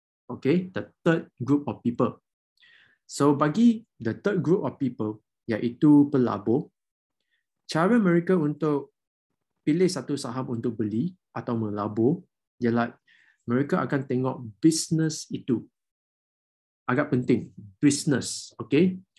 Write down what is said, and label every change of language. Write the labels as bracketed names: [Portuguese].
[English] Okay, the third group of people. [Malay] So bagi [English] the third group of people, [Malay] iaitu pelabur, cara mereka untuk pilih satu saham untuk beli atau melabur ialah mereka akan tengok bisnes itu. Agak penting, business, okay?